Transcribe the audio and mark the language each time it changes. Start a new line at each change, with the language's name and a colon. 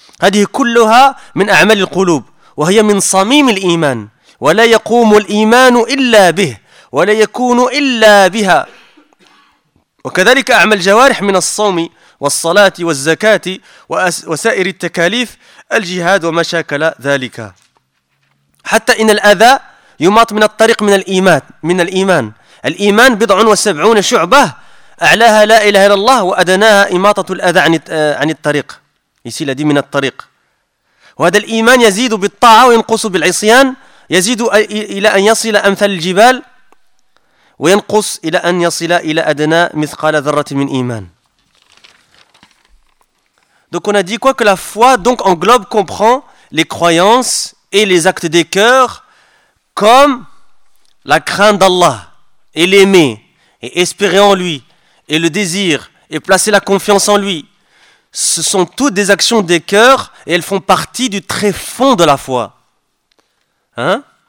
Arabic: هذه كلها من أعمال القلوب وهي من صميم الإيمان ولا يقوم الإيمان إلا به ولا يكون إلا بها وكذلك أعمال الجوارح من الصوم والصلاة والزكاة وسائر التكاليف الجهاد ومشاكل ذلك حتى إن الأذى يماط من الطريق من الإيمان الإيمان 70 شعبة أعلاها لا إله إلا الله وأدناها إماطة الأذى عن الطريق.
French: Ici, il a dit
Arabic: « minat tariq ». وهذا الإيمان يزيد بالطاعة وينقص بالعصيان يزيد إلى أن يصل أمثال الجبال وينقص إلى أن يصل إلى أدنى مثقال ذرة من إيمان.
French: Donc on a dit quoi? Que la foi donc englobe, comprend les croyances et les actes des cœurs comme la crainte d'Allah et l'aimer et espérer en lui et le désir et placer la confiance en lui. Ce sont toutes des actions des cœurs et elles font partie du tréfonds de la foi. Hein?